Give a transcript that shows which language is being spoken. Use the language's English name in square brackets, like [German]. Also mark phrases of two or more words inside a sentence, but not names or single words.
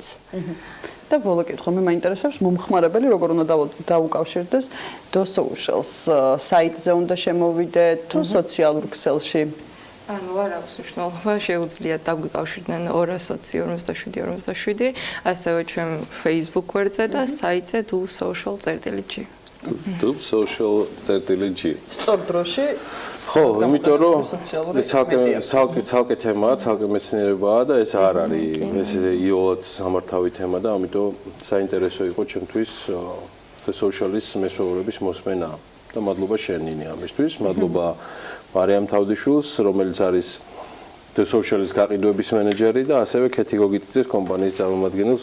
[Georgian] და ბოლო კითხვა მე მაინტერესებს მომხმარებელი როგორ უნდა დაუკავშირდეს social-ს, საიტზე უნდა შემოვიდეთ თუ სოციალურ ქსელში? ანუ არ აქვს მნიშვნელობა, შეუძლიათ დაგვიკავშირდნენ 227-47, ასევე ჩვენ Facebook გვერდზე და საიტზე do.social.gr. do.social.gr. სწორ დროში ხო, იმიტომ რომ ცალკე თემაა, ცალკე მეცნიერებაა და ეს არ არის ეს იოლად სამართავი თემა და ამიტომ საინტერესო იყო ჩემთვის social-ის მესვეურების მოსმენა და მადლობა შენინი ამისთვის, მადლობა მარიამ თავდიშვილს, რომელიც არის social-ის გაყიდვების მენეჯერი და ასევე ქეთი გოგიტიძეს კომპანიის წარმომადგენელს.